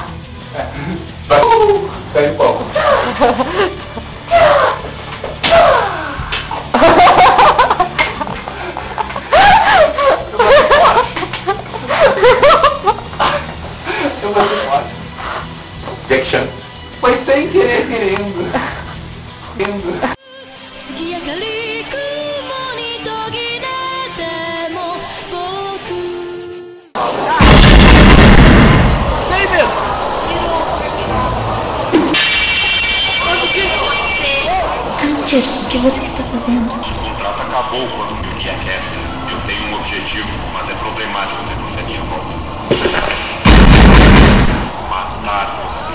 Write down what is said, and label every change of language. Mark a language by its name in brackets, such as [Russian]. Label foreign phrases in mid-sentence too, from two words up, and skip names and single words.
[Portuguese] Vai. Cai de pau. Eu vou ser forte. Jackson. Foi sem querer, querendo. [Japanese] 月明かり雲に途切れても僕 [Portuguese] Hunter, o que você está fazendo? O contrato acabou quando me uni a Kessler. Eu tenho um objetivo, mas é problemático ter você à minha volta. Matar você.